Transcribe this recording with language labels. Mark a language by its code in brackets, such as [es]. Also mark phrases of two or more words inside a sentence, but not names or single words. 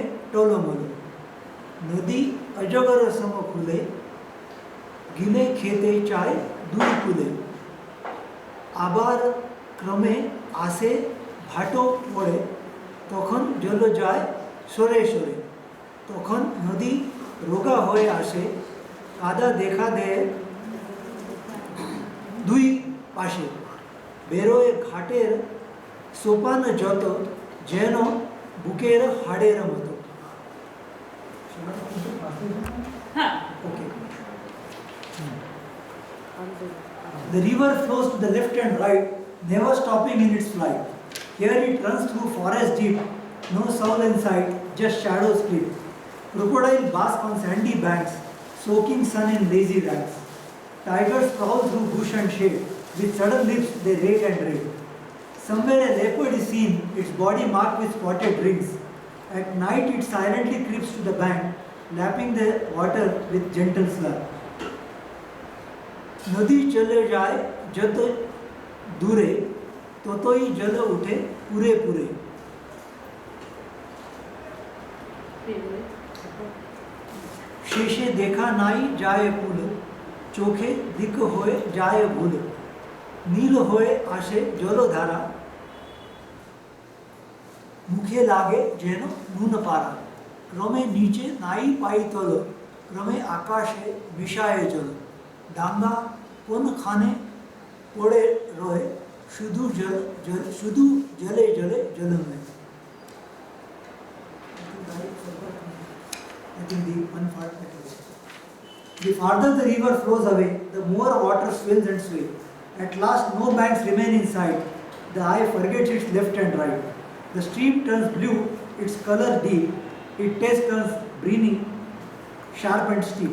[bn] টলোমলো নদী অজগর সম ফুলে গিলে খেতে চায় দূর কূলে আবার ক্রমে আসে ভাটো পড়ে তখন জল যায় সরে সরে তখন নদী রোগা হয়ে আসে কাদা দেখা দে দুই পাশে বেরোয় ঘাটের সোপান যত যেন বুকের হাড়ের মতো Okay. [en] The river flows to the left and right, never stopping in its flight. Here it runs through forest deep, no soul in sight, just shadows split. Crocodile bask on sandy banks, soaking sun in lazy ranks. Tigers prowl through bush and shade, with sudden lips they rage and rave. Somewhere a leopard is seen, its body marked with spotted rings. At night it silently creeps to the bank, lapping the water with gentle slur. [bn] নদী চলে যায় যত দূরে ততই জল ওঠে পুরে পুরে শেষে দেখা নাই যায় পুল চোখে দিক হয়ে যায় ভুল নীল হয়ে আসে জলধারা মুখে লাগে যেন নুন পারা ক্রমে নীচে নাই পাই তল ক্রমে আকাশে মিশায় জল ডাঙা কোন খানে পড়ে রয় শুধু জল জল শুধু জলে জলে জল মে [en] The farther the river flows away, the more water swells and sways. At last, no banks remain in sight. The eye forgets its left and right. The stream turns blue, its color deep. Its taste turns briny, sharp and steep.